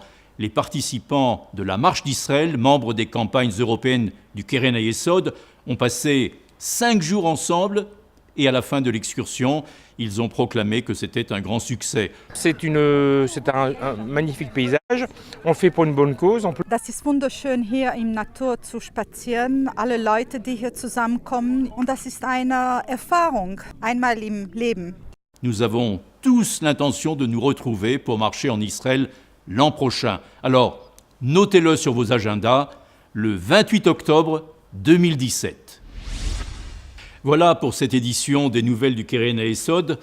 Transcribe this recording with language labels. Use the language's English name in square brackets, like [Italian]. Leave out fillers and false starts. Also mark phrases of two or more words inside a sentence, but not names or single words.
[French] Les participants de la Marche d'Israël, membres des campagnes européennes du Keren HaYesod, ont passé 5 jours ensemble et à la fin de l'excursion, ils ont proclamé que c'était un grand succès. C'est un magnifique paysage, on le fait pour une bonne cause. [German] Das ist wunderschön, hier in Natur zu spazieren, alle Leute, die hier zusammenkommen. Und das ist eine Erfahrung, einmal im Leben. [French] Nous avons tous l'intention de nous retrouver pour marcher en Israël l'an prochain. Alors, notez-le sur vos agendas, le 28 octobre 2017. Voilà pour cette édition des Nouvelles du Keren HaYesod.